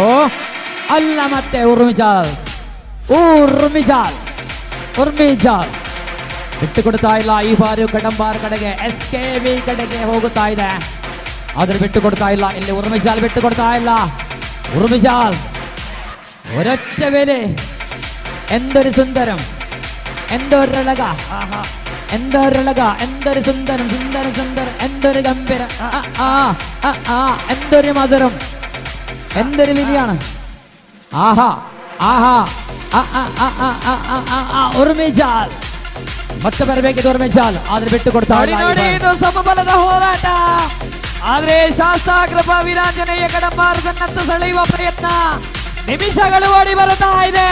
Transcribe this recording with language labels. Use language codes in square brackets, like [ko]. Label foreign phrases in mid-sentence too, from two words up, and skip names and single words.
[kn] ಅಲ್ಲ, ಮತ್ತೆ ಉರ್ಮಿಜಾಲ್ ಬಿಟ್ಟು ಕೊಡ್ತಾ ಇಲ್ಲ. ಈ ಬಾರಿ ಕಡಂಬಾರ್ ಕಡೆಗೆ SKV ಕಡೆಗೆ ಹೋಗುತ್ತಾ ಇದೆ, ಆದ್ರೆ ಬಿಟ್ಟು ಕೊಡ್ತಾ ಇಲ್ಲ. ಇಲ್ಲಿ ಉರ್ಮಿಜಾಲ್ ಬಿಟ್ಟು ಕೊಡ್ತಾ ಇಲ್ಲ. [ml] ഉർമിജാൽ ഒരൊറ്റ വേലി. എന്തൊരു സുന്ദരം, എന്തൊരഴക, എന്തൊരു സുന്ദരം, എന്തൊരു ഗംഭീരം, എന്തൊരു മധുരം, എന്തൊരു വിളിയാണ്. [kn] ಉರ್ಮಿಜಾಲ್ ಮತ್ತೆ ಬರಬೇಕಿದೆ. ಉರ್ಮಿಜಾಲ್ ಆದ್ರೆ ಬಿಟ್ಟು ಕೊಡ್ತಾ ಸಮಬಲದ ಹೋರಾಟ. ಆದ್ರೆ ಶಾಸ್ತಾಗ್ರಪ ವೀರಾಂಜನೇಯ ಕಡಂಬಾರದನ್ನತ್ತ ಸೆಳೆಯುವ ಪ್ರಯತ್ನ ನಿಮಿಷಗಳು ಓಡಿ ಬರುತ್ತಾ ಇದೆ.